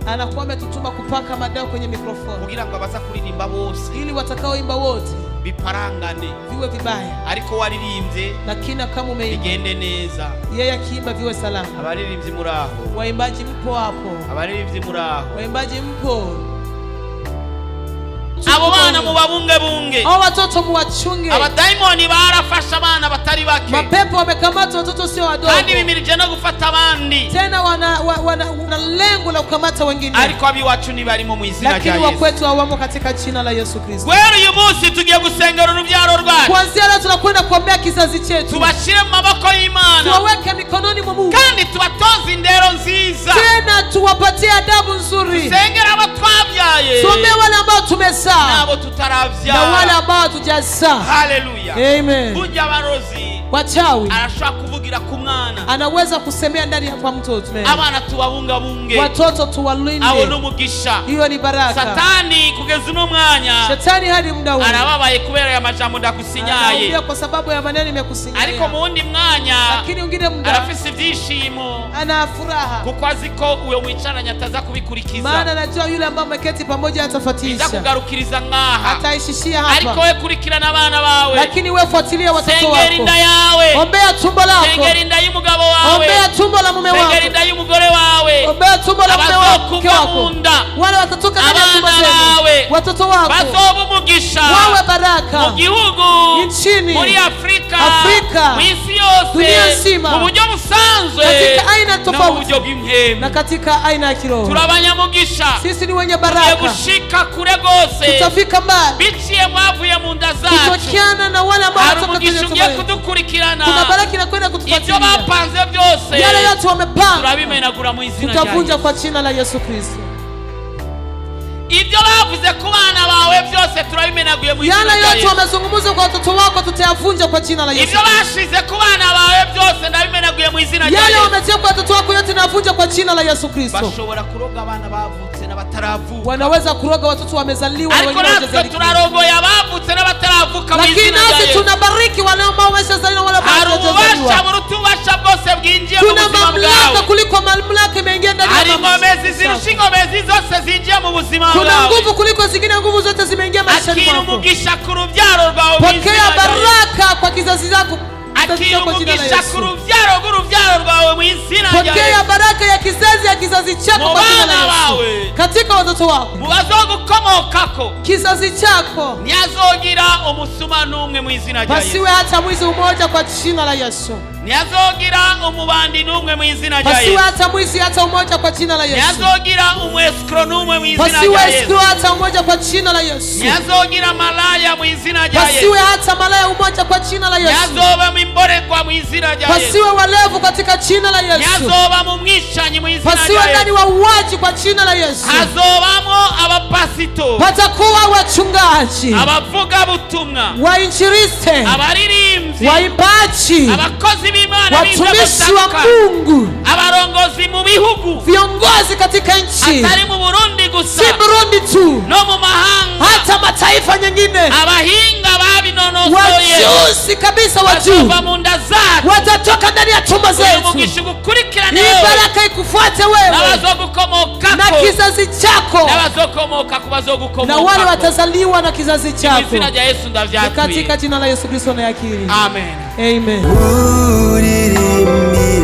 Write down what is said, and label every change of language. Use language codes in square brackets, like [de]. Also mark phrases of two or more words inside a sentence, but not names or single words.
[sw] Anakuwa ametutuma kupaka madawa kwenye mikrofoni [rn] kugira ngo abaza kuririmba bose [sw] ili watakaoimba wote [rn] biparangane [sw] viwe vibaya, [rn] ariko waririmbye [sw] lakini kama umeimba [rn] bigende neza. [sw] yeye akiimba viwe salama. [rn] Abaririmbyi muri aho, [sw] Waimbaji mpo hapo, [rn] abaririmbyi muri aho, [sw] waimbaji mpo. [rn] abo bana mubabungebunge, [sw] hao watoto muwachunge. [rn] abadayimoni barafasha abana batari bake, [sw] mapepo wamekamata watoto sio wadogo, [rn] kandi bimirije no gufata abandi, [sw] tena wana lengo la kukamata wengine, [rn] ariko abiwacu nibarimo mu izina rya Yesu. [sw] Lakini wakwetu hawamo katika jina la Yesu Kristo. [rn] Kwera uyu munsi tugiye gusengera urubyaro rwacu, [sw] kuanzia leo tunakwenda kuombea kizazi chetu, [rn] tubashire mu maboko y'Imana, [sw] tuwaweke mikononi mwa Mungu, [rn] kandi tubatoze indero nziza, [sw] tena tuwapatie adabu nzuri, [rn] tusengera abo twabyaye, [sw] tuombee wale ambao tumezaa [rn] nabo tutaravya, [sw] na wale ambao hatujazaa. Haleluya, Amen. [rn] Burya abarozi [sw] Wachawi [rn] arashaka kuvugira ku mwana, [sw] anaweza kusemea ndani ya kwa mtoto. [rn] abana tubabungabunge, [sw] Watoto tuwalinde, [rn] abo n'umugisha. [sw] hiyo ni baraka. [rn] Satani kugeza uno mwanya [sw] Shetani hadi muda huu [rn] arababaye kubera ya majambo ndakusinyaye, [sw] anaumia kwa sababu ya maneno nimekusinyaye, [rn] ariko mu wundi mwanya [sw] lakini ungine muda [rn] arafise ibyishimo, [sw] ana furaha, [rn] kuko azi ko uyo mwicaranye ataza kubikurikiza, [sw] maana anajua yule ambaye ameketi pamoja [rn] iza [sw] atafuatisha, [rn] kugarukiriza ngaha, [sw] ataishishia [rn] ariko [sw] hapa. [rn] we kurikirana abana bawe, [sw] Lakini wewe fuatilia watoto [rn] sengera [sw] wako, [rn] inda yawe, [sw] ombea tumbo lako, [rn] sengera inda y'umugabo wawe, [sw] ombea tumbo la mume [rn] sengera [sw] wako, [rn] inda y'umugore wawe, [sw] ombea tumbo la mume [rn] abazokumva [sw] wako, [rn] mu nda, [sw] wale watatoka ndani ya tumbo [rn] abana [sw] zenu, [rn] bawe [sw] watoto wako [rn] bazoba umugisha [sw] wawe baraka [rn] mu gihugu, [sw] nchini, [rn] muri Afrika, [sw] Afrika, [rn] mu isi [sw] dunia [rn] yose, [sw] nzima, [rn] mu buryo busanzwe [sw] katika aina [rn] no mu [sw] tofauti [rn] buryo bw'impemu, [sw] na katika aina ya kiroho. [rn] turabanyamugisha, [sw] Sisi ni wenye [rn] tugiye [sw] baraka, [rn] gushika kure gose, [sw] tutafika mbali [rn] biciye mwavuye mu nda zacu, [sw] kutokana na wale ambao [rn] hari [sw] wanatoka kwenye [rn] umugisha [sw] tumbo [rn] ugiye [sw] letu. [rn] kudukurikirana, [sw] Kuna baraka inakwenda [rn] ibyo [sw] kutufuatilia, [rn] bapanze byose [sw] yale yote wamepanga [rn] turabimenagura mu izina rya [sw] tutavunja Yesu. kwa jina la Yesu Kristo. [rn] Ibyo bavuze ku bana bawe byose turabimenagura ndabimenaguye mu izina [sw] Yale [rn] rya [sw] yote Yesu. wamezungumza kwa watoto wako tutayavunja kwa jina la Yesu. [rn] Ibyo bashize ku bana bawe byose ndabimenaguye mu izina rya [sw] Yale Yesu. wametia kwa watoto wako yote navunja kwa jina la Yesu Kristo. [rn] Bashobora kuroga abana bavutse n'abataravuka. [sw] Wanaweza kuroga watoto wamezaliwa na [rn] Ariko [sw] wengine [rn] natwe [sw] hawajazaliwa. [rn] turarongoye abavutse n'abataravuka mu [sw] Lakini [rn] izina rya [sw] nasi Yesu. tunabariki wale ambao wameshazaliwa wala [rn] Hari ububasha [sw] hawajazaliwa. [rn] buruta ububasha bwose bwinjiye mu [sw] Kuna [rn] buzima [sw] mamlaka [rn] bwawe. [sw] kuliko mamlaka imeingia ndani [rn] Hari [sw] ya [rn] ingomezi zirusha ingomezi zose zinjiye mu buzima [sw] Kuna [rn] bwawe. [sw] nguvu kuliko zingine, nguvu zote zimeingia maishani [rn] Akira [sw] mwako. [rn] umugisha ku rubyaro rwawe mu izina [sw] Pokea [rn] rya Yesu. [sw] baraka kwa kizazi chako. [rn] Akira umugisha ku rubyaro rwawe mu izina rya [sw] Pokea Yesu. baraka ya kizazi chako [rn] Mu [sw] kwa jina la [rn] bana [sw] Yesu. [rn] bawe. [sw] Katika watoto wako. [rn] Mu bazogukomokako [sw] Kizazi chako. [rn] ntihazogira umusuma n'umwe mu izina rya Yesu. [sw] Pasiwe hata mwizi umoja kwa jina la Yesu. [rn] Ntihazogira umubandi n'umwe mu izina rya [sw] Pasiwe Yesu. hata mwizi hata umoja kwa jina la Yesu. [rn] Ntihazogira umwesikro n'umwe mu izina [sw] Pasiwe [rn] rya Yesu. [sw] escrow hata umoja kwa jina la Yesu. [rn] Ntihazogira malaya mu izina rya Yesu. [sw] Pasiwe hata malaya umoja kwa jina la Yesu. [rn] Ntihazoba mu imboregwa mu izina rya Yesu. [sw] Pasiwe walevu katika jina la Yesu. [rn] Ntihazoba mu mwicanyi mu izina [sw] Pasiwe [rn] rya [sw] ndani Yesu. wauaji kwa jina la Yesu. [rn] Hazobamo abapasito, [sw] Patakuwa wachungaji, [rn] abavugabutumwa, [sw] wainjilisti, [rn] abaririmbyi, [sw] waimbaji, [rn] abakozi b'Imana [sw] watumishi wa Mungu, [rn] abarongozi mu bihugu [sw] viongozi katika nchi, [rn] atari mu Burundi gusa, [sw] si Burundi tu, [rn] no mu mahanga, [sw] hata mataifa nyingine, [rn] abahinga babinonosoye [sw] wajuzi kabisa wa juu [rn] bazova mu nda zacu, [sw] watatoka ndani ya tumbo [rn] uyu [sw] zetu. [rn] mugisha ugukurikirane [sw] Hii wewe baraka ikufuate wewe na [rn] n'abazogukomokako [sw] kizazi chako [rn] n'abazokomoka ku [sw] na wale [rn] bazogukomokako. [sw] watazaliwa na kizazi [rn] Mu [sw] chako. [rn] izina rya Yesu Ni ndavyatuye. [sw] katika jina la Yesu Kristo na yakiri. Amen. Amen.